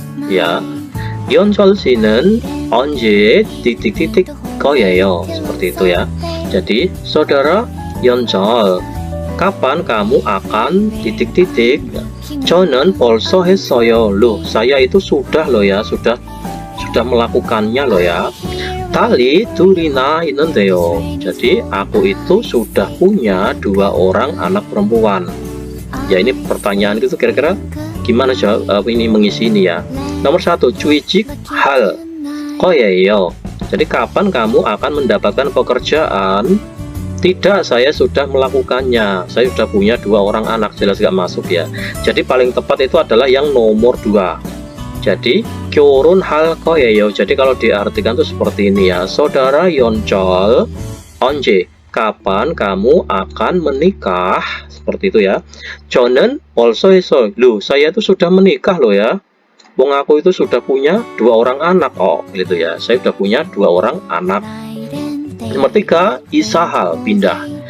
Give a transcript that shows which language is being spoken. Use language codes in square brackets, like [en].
[ko] Ya, 연철 씨는 언제 [id] titik-titik [ko] 거예요? [id] Seperti itu ya. Jadi, saudara 연철, kapan kamu akan titik-titik? [ko] 저는 벌써 했어요. [id] Loh, saya itu sudah loh ya, sudah melakukannya loh ya. [ko] Tali 둘이나 있는데요. [id] Jadi aku itu sudah punya 2 orang anak perempuan. Ya, ini pertanyaan itu kira-kira gimana jawab ini mengisi ini ya. [ko] Nomor 1, 취직 할 거예요. [id] Jadi kapan kamu akan mendapatkan pekerjaan? Tidak, saya sudah melakukannya. Saya sudah punya 2 orang anak. Jelas gak masuk ya. Jadi paling tepat itu adalah yang nomor 2. [ko] Jadi 결혼할 거예요. [id] Jadi kalau diartikan itu seperti ini ya. Saudara 연철, 언제? Kapan kamu akan menikah? Seperti itu ya. [ko] 저는 벌써 했어요. [id] Loh, saya itu sudah menikah loh ya. Wong aku itu sudah punya 2 orang anak. Oh, gitu ya. Saya sudah punya 2 orang anak. Nomor 3, [ko] isahal, [id] pindah.